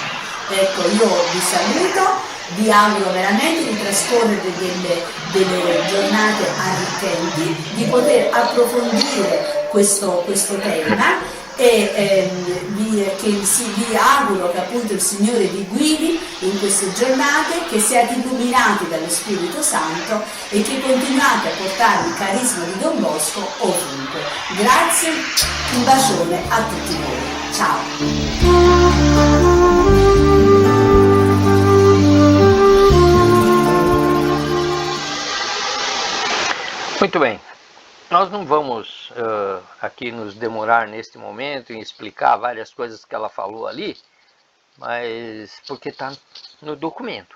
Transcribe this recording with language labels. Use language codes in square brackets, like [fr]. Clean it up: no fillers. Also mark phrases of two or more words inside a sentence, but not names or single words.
[it] Ecco, io vi saluto, vi auguro veramente di trascorrere delle giornate arricchenti, di poter approfondire questo tema e vi auguro che appunto il Signore vi guidi in queste giornate, che siate illuminati dallo Spirito Santo e che continuate a portare il carisma di Don Bosco ovunque. Grazie, un bacione a tutti voi. Ciao! [pt] Muito bem, nós não vamos aqui nos demorar neste momento em explicar várias coisas que ela falou ali, mas porque está no documento.